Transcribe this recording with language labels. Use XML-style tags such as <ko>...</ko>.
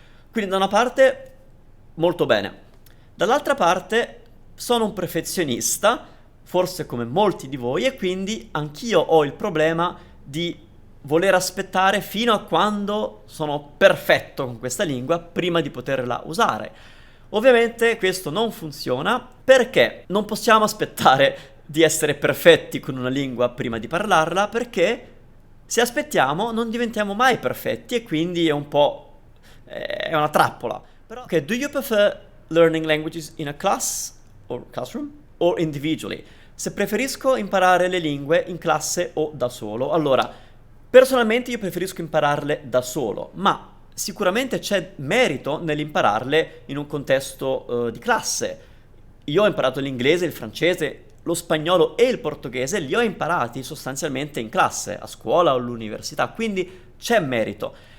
<it>Quindi da una parte molto bene. Dall'altra parte sono un perfezionista, forse come molti di voi, e quindi anch'io ho il problema di voler aspettare fino a quando sono perfetto con questa lingua prima di poterla usare. Ovviamente questo non funziona perché non possiamo aspettare di essere perfetti con una lingua prima di parlarla, perché se aspettiamo non diventiamo mai perfetti e quindi è un po' è una trappola.</it> <en>Però, okay, do you prefer learning languages in a class or classroom or individually?</en> <it>Se preferisco imparare le lingue in classe o da solo. Allora, personalmente io preferisco impararle da solo, ma sicuramente c'è merito nell'impararle in un contesto di classe. Io ho imparato l'inglese, il francese, lo spagnolo e il portoghese, li ho imparati sostanzialmente in classe, a scuola o all'università, quindi c'è merito.</it>